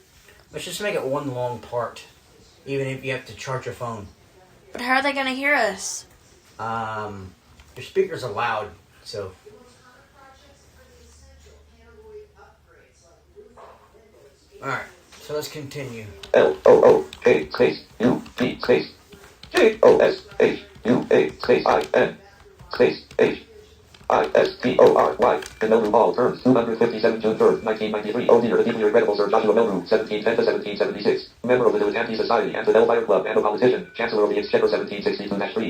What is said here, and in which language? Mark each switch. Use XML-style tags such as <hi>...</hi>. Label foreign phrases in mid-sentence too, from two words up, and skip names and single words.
<en>Let's just make it one long part, even if you have to charge your phone. But how are they gonna hear us? Your speakers are loud, so. Alright, so let's continue. L-O-O-K space U-P space J-O-S-H-U-A space I-N space H-I-S-T-O-R-Y. The Melru Hall terms 257 June 3rd, 1993. Oh dear, the deeply regrettable Sir Joshua Melru, 1710 to 1776. Member of the Village Anti-Society and the Hellfire Club and a politician. Chancellor of the Exchequer 1762-3.</en>